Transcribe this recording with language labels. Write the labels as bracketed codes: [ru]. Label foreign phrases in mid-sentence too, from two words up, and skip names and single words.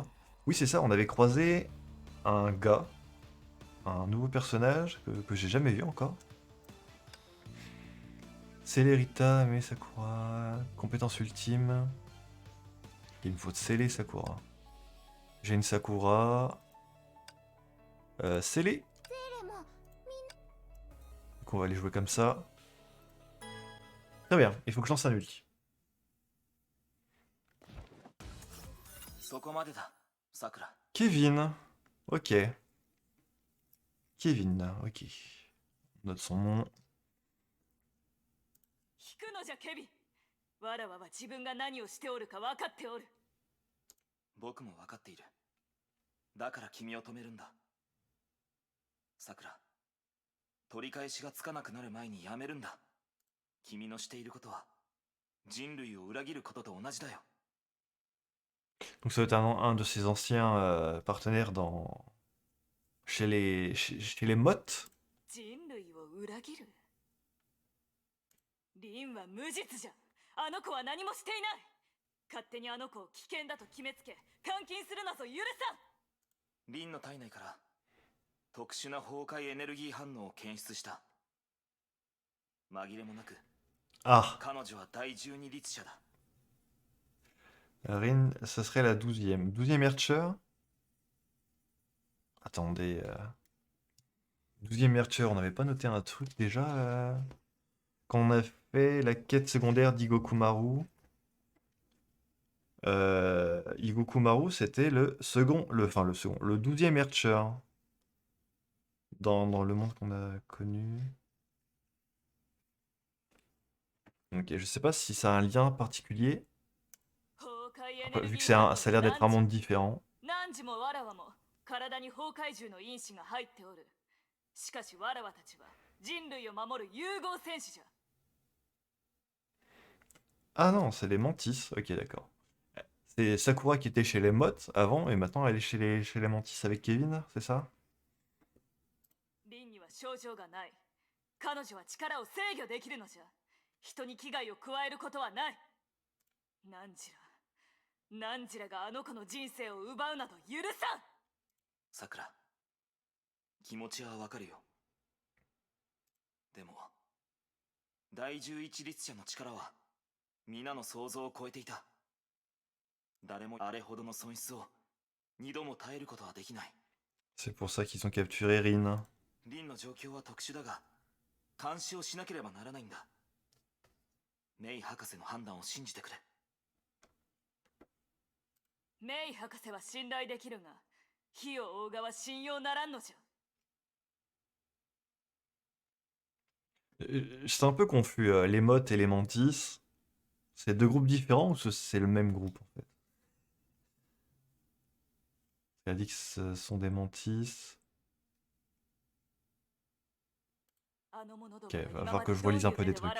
[fr] Oui, c'est ça, on avait croisé un gars, un nouveau personnage que j'ai jamais vu encore. Célérita, mais Sakura, compétence ultime. Il me faut Célé Sakura. J'ai une Sakura. Célé. [ja] ゼレも [fr] Donc on va aller jouer comme ça. Très bien, il faut que je lance un ulti. [ja] そこまでだ、さくら。 [fr] Kevin. Ok. Kevin, ok. On note son nom. [ja] 引くのじゃケビン。わらわは自分が何をしておるか分かっておる。僕も分かっている。だから君を止めるんだ。さくら、取り返しがつかなくなる前にやめるんだ。君のしていることは人類を裏切ることと同じだよ。 [fr] Donc ça doit être un de ses anciens partenaires chez les Mottes. [ja] 人類を裏切る。リンは無実じゃ。あの子は何もしていない。勝手にあの子を危険だと決めつけ監禁するなぞ許さん。リンの体内から特殊な崩壊エネルギー反応を検出した。紛れもなく Ah, 彼女は第12律者だ。 [fr] Rin, ce serait la 12e. 12e Archer? Attendez. 12e Archer, on n'avait pas noté un truc déjà quand on a fait la quête secondaire d'Igokumaru. Igokumaru, c'était le 12e Archer dans le monde qu'on a connu. Ok, je sais pas si ça a un lien particulier, vu que ça a l'air d'être un monde différent. [ja] 何時もわらわも体に崩壊獣の因子が入っておる。しかしわらわたちは人類を守る融合戦士じゃ。 [fr] Ah non, c'est les Mantis. Ok, d'accord. C'est Sakura qui était chez les Mottes avant, et maintenant elle est chez les Mantis avec Kevin, c'est ça? [ja] リンには症状がない。彼女は力を制御できるのじゃ。人に危害を加えることはない。何時らがあの子の人生を奪うなど許さん。さくら、気持ちはわかるよ。でも第11律者の力は皆の想像を超えていた。誰もあれほどの損失を二度も耐えることはできない。 [fr] C'est pour ça qu'ils ont capturé Rin. [ja] リンの状況は特殊だが監視をしなければならないんだ。メイ博士の判断を信じてくれ。メイ博士は信頼できるが、火を追う側は信用ならんのじゃ。 [fr] J'étais un peu confus. Les Mottes et les Mantis, c'est deux groupes différents ou c'est le même groupe en fait? Elle a dit que ce sont des Mantis. Ok, va falloir que je relise un peu des trucs.